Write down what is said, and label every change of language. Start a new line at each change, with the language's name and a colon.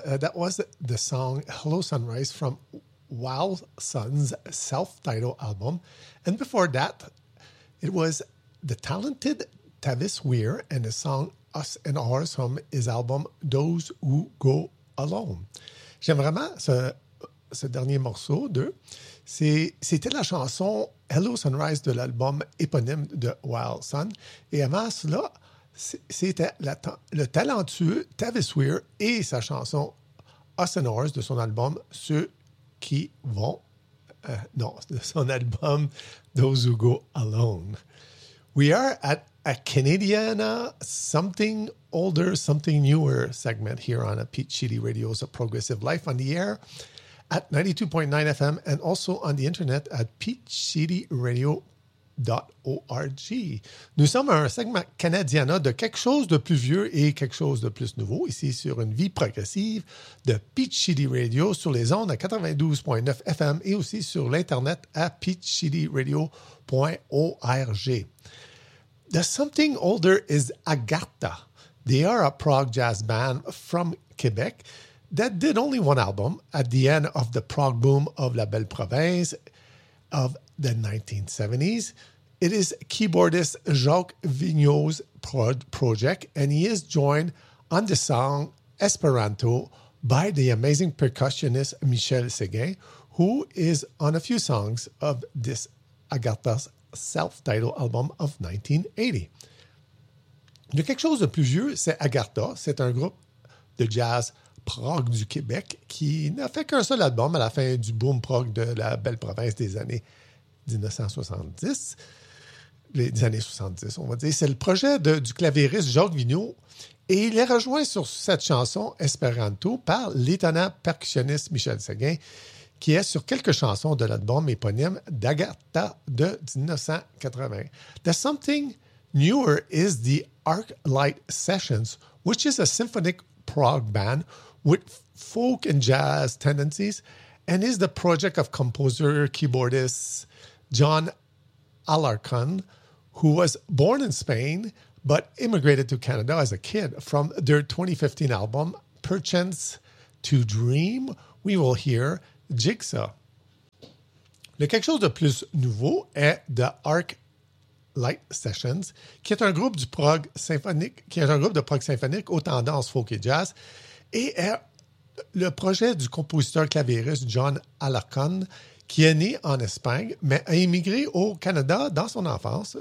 English: That was the song Hello Sunrise from Wild Sun's self-titled album. And before that, it was the talented Tavis Weir and the song Us and Ours from his album Those Who Go Alone.
French: J'aime vraiment ce dernier morceau d'eux. C'était la chanson Hello Sunrise de l'album éponyme de Wild Sun. Et avant cela, c'était le talentueux Tavis Weir et sa chanson Us and Ours de son album Ceux qui vont. Non, de son album Those Who Go Alone.
English: We are at a Canadiana something older, something newer segment here on a Pete Sheedy Radio's A Progressive Life on the air at 92.9 FM and also on the internet at PeteSheedyRadio.org.
French: Nous sommes un segment Canadiana de quelque chose de plus vieux et quelque chose de plus nouveau ici sur une vie progressive de Pete Sheedy Radio sur les ondes à 92.9 FM et aussi sur l'internet à PeteSheedyRadio.org.
English: The Something Older is Agartha. They are a prog jazz band from Quebec that did only one album at the end of the prog boom of La Belle Province of the 1970s. It is keyboardist Jacques Vigneault's project, and he is joined on the song Esperanto by the amazing percussionist Michel Séguin, who is on a few songs of this Agartha's self-titled album of 1980.
French: De quelque chose de plus vieux, c'est Agartha. C'est un groupe de jazz prog du Québec qui n'a fait qu'un seul album à la fin du boom prog de la belle province des années 1970. Les années 70, on va dire. C'est le projet du clavieriste Jacques Vigneault et il est rejoint sur cette chanson Esperanto par l'étonnant percussionniste Michel Séguin, qui est sur quelques chansons de l'album éponyme d'Agartha de 1980.
English: The Something Newer is the Arc Light Sessions, which is a symphonic prog band with folk and jazz tendencies and is the project of composer-keyboardist John Alarcon, who was born in Spain but immigrated to Canada as a kid. From their 2015 album, Perchance to Dream, we will hear Jigsaw.
French: Le quelque chose de plus nouveau est The Arc Light Sessions, qui est un groupe du prog symphonique, qui est un groupe de prog symphonique aux tendances folk et jazz, et est le projet du compositeur clavieriste John Alarcon, qui est né en Espagne, mais a immigré au Canada dans son enfance.